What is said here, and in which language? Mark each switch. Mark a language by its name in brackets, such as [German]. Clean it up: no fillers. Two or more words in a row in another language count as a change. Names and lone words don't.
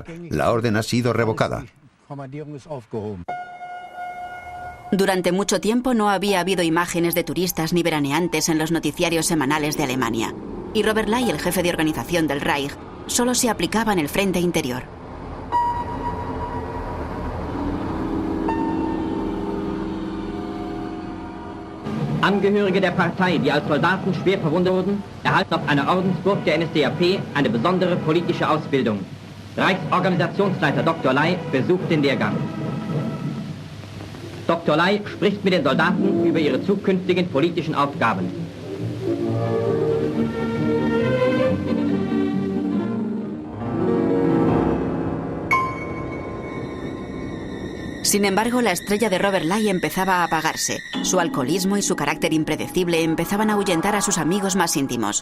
[Spanish] La orden ha sido revocada». Durante mucho tiempo no había habido imágenes de turistas ni veraneantes en los noticiarios semanales de Alemania. Y Robert Lai, el jefe de organización del Reich, solo se aplicaba en el frente interior. [German] Angehörige der Partei, die als Soldaten schwer verwundet wurden, erhalten auf einer Ordensburg der NSDAP eine besondere politische Ausbildung. Reichsorganisationsleiter Dr. Ley besucht den Lehrgang. Dr. Ley spricht mit den Soldaten über ihre zukünftigen politischen Aufgaben. [Spanish] Sin embargo, la estrella de Robert Ley empezaba a apagarse. Su alcoholismo y su carácter impredecible empezaban a ahuyentar a sus amigos más íntimos.